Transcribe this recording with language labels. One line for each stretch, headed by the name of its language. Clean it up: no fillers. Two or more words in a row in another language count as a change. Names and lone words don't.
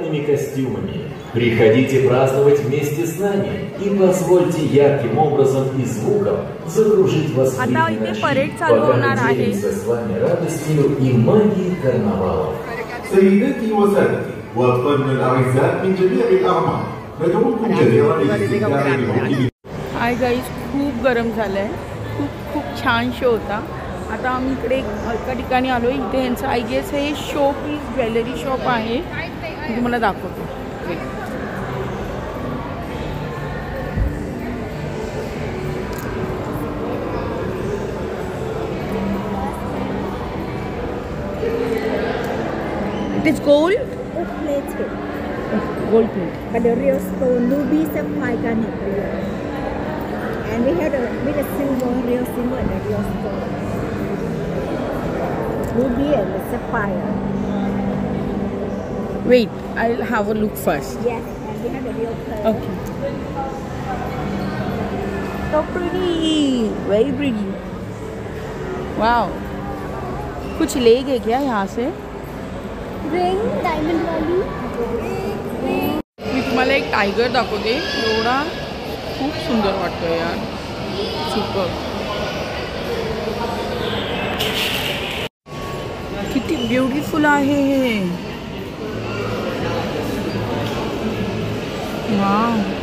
Russian: костюмами. Приходите праздновать вместе с нами и позвольте ярким образом и звуком закружить вас в
Marathi: आता
Russian: ритме
Marathi: इथे
Russian: ночи,
Marathi: परेड चालू
Russian: пока
Marathi: होणार
Russian: мы
Marathi: आहे.
Russian: делимся с вами радостью и магией карнавалов.
Arabic: سيداتي وسادتي وأطفالنا الأعزاء من جميع الأعمار ندعوكم جميعا للاستمتاع بموكب
English: Hi guys,
Marathi: खूप गरम झालं आहे. खूप छान शो होता. आता आम्ही इकडे एका ठिकाणी आलो आहे. इथे यांचं
English: I guess
Marathi: हे
English: show piece jewellery shop
Marathi: आहे. मी तुम्हाला दाखवतो.
English: It is gold plated, gold plate. but the real stone ruby sapphire garnet real. And we had with a silver, real silver and the real stone. Ruby and the sapphire. Wait, I'll have a look first. Yes, and we had the real pearl. Okay. So pretty, very pretty.
Hindi: Wow. कुछ ले गए क्या यहाँ से? रिंग डायमंड वाली.
Marathi: मी तुम्हाला एक टायगर दाखवते. एवढा खूप सुंदर वाटतोय यार. सुपर. किती ब्युटिफुल आहे हे. वाव.